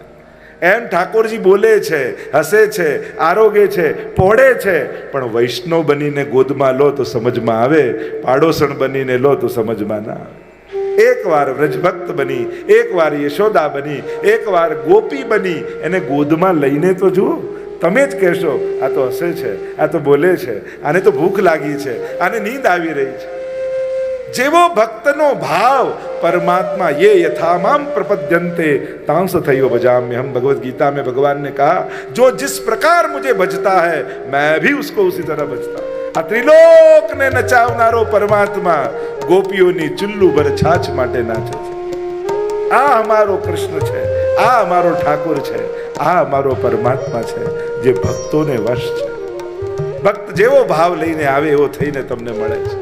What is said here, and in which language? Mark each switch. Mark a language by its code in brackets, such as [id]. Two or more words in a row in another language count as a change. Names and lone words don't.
[gu] એમ ઠાકોરજી બોલે છે, હસે છે, આરોગે છે, પોળે છે, પણ વૈષ્ણવ બનીને ગોદમાં લો તો સમજમાં આવે, પાડોસણ બનીને લો તો સમજમાં ના આવે. એકવાર વ્રજભક્ત બની, એકવાર યશોદા બની, એકવાર ગોપી બની, એને ગોદમાં લઈને તો જુઓ. તમે જ કહેશો આ તો હસે છે, આ તો બોલે છે, આને તો ભૂખ લાગી છે, આને નીંદ આવી રહી છે. જેવો ભક્તનો ભાવ [sa] परमात्मा ये यथामाम प्रपद्यन्ते तांस थयो भजाम्यहम. [hi] भगवत गीता में भगवान ने कहा, जो जिस प्रकार मुझे भजता है मैं भी उसको उसी तरह भजता. [gu] આ ત્રિલોકને નચાવનારો પરમાત્મા ગોપીઓની [hi] चुल्लू भर [gu] છાછ માટે નાચે છે. આ અમારો કૃષ્ણ છે, આ અમારો ઠાકોર છે, આ અમારો પરમાત્મા છે જે ભક્તોને વશ છે. ભક્ત જેવો ભાવ લઈને આવે એવો થઈને તમને મળે છે.